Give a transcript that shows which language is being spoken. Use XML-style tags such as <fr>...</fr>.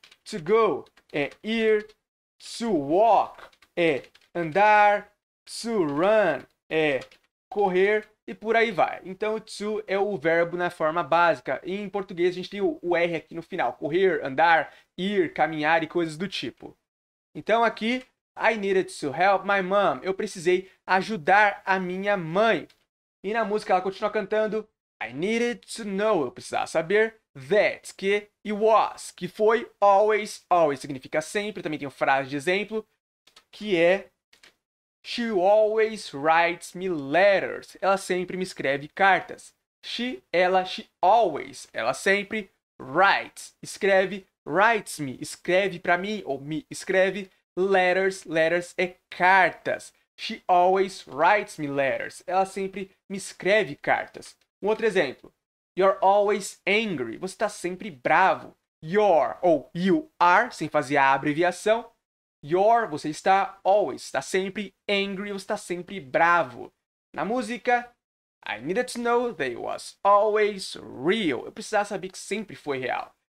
<pt>To go é ir, to walk é andar, to run é correr e por aí vai. Então, to é o verbo na forma básica. E em português a gente tem o R aqui no final. Correr, andar, ir, caminhar e coisas do tipo. Então aqui,</pt> <en>I needed to help my mom.</en> <pt>Eu precisei ajudar a minha mãe. E na música ela continua cantando</pt> <en>I needed to know.</en> <pt>Eu precisava saber that, que</pt> <en>it was,</en> <pt>que foi always. Always significa sempre. Também tem uma frase de exemplo que é</pt> <en>She always writes me letters.</en> <pt>Ela sempre me escreve cartas. She always. Ela sempre writes. Escreve, writes me. Escreve para mim ou me escreve letters. Letters é cartas.</pt> <en>She always writes me letters.</en> <pt>Ela sempre me escreve cartas. Um outro exemplo.</pt> <en>You're always angry.</en> <pt>Você está sempre bravo. You're ou you are, sem fazer a abreviação. You're, você está always, está sempre angry, você está sempre bravo. Na música,</pt> <en>I needed to know that it was always real.</en> <pt>Eu precisava saber que sempre foi real.</pt>